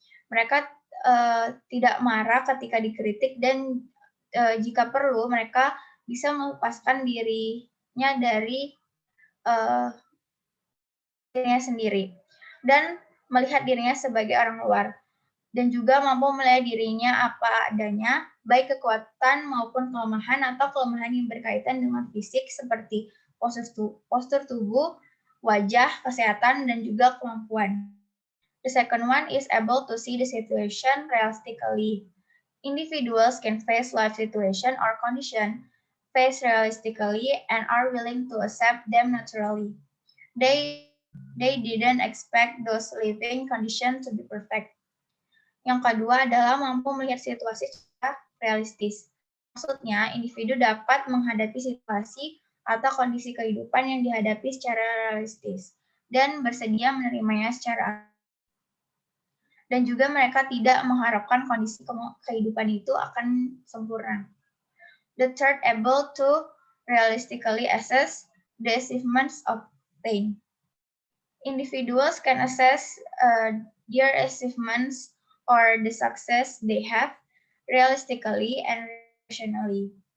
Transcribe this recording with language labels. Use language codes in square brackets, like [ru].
[id] Mereka tidak marah ketika dikritik dan jika perlu mereka bisa melepaskan dirinya dari dirinya sendiri dan melihat dirinya sebagai orang luar, dan juga mampu melihat dirinya apa adanya, baik kekuatan maupun kelemahan atau kelemahan yang berkaitan dengan fisik seperti postur tubuh, wajah, kesehatan, dan juga kemampuan. [en] The second one is able to see the situation realistically. Individuals can face life situation or condition, face realistically, and are willing to accept them naturally. They didn't expect those living conditions to be perfect. [id] Yang kedua adalah mampu melihat situasi secara realistis. Maksudnya, individu dapat menghadapi situasi atau kondisi kehidupan yang dihadapi secara realistis dan bersedia menerimanya secara, dan juga mereka tidak mengharapkan kondisi kehidupan itu akan sempurna. [en] The third, able to realistically assess the achievements obtained. Individuals can assess their achievements or the success they have realistically and rationally.